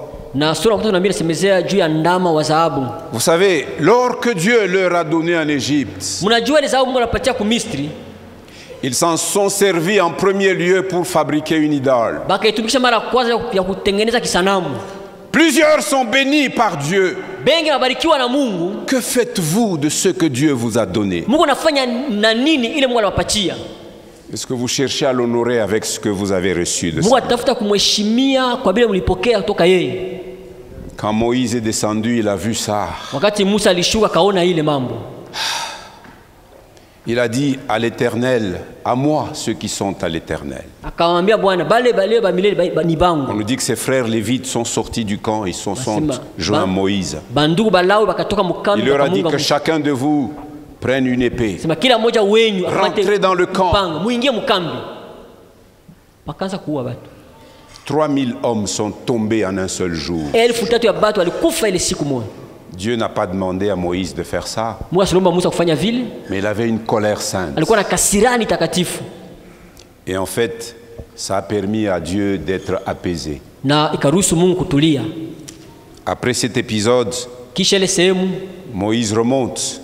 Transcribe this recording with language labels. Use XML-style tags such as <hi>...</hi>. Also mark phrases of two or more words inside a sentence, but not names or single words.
<fr>Vous savez, l'or que Dieu leur a donné en Égypte, ils s'en sont servis en premier lieu pour fabriquer une idole. Plusieurs sont bénis par Dieu.</fr> <sw>bengi nabarikiwa na Mungu.</sw> <fr>Que faites-vous de ce que Dieu vous a donné?</fr> <sw>Mungu anafanya na nini ile Mungu anawapatia?</sw> <fr>Est-ce que vous cherchez à l'honorer avec ce que vous avez reçu de Mungu ça?</fr> <sw>atafuta kumheshimia kwa vile mlipokea kutoka yeye.</sw> <fr>Quand Moïse est descendu, il a vu ça.</fr> <sw>Wakati Musa alishuka kaona ile mambo.</sw> <fr>Il a dit à l'Éternel, à moi ceux qui sont à l'Éternel.</fr> <sw>Akamwambia Bwana bale ba milele ni bangu.</sw> <fr>On nous dit que ses frères lévites sont sortis du camp, ils sont joints à Moïse.</fr> <sw>Bandugu balawi bakatoka mukambi.</sw> <fr>Il leur a dit que chacun de vous prenne une épée.</fr> <sw>Sema kila mmoja wenyu</sw> <fr>rentrez dans le camp.</fr> <sw>Muingie mukambi. Bakaanza kuua watu.</sw> <fr>3000 hommes sont tombés en un seul jour.</fr> <sw>1000 ya watu walikufa ile siku moja.</sw> <fr>Dieu n'a pas demandé à Moïse de faire ça. Mais il avait une colère sainte. Et en fait, ça a permis à Dieu d'être apaisé. Après cet épisode, Moïse remonte.</fr>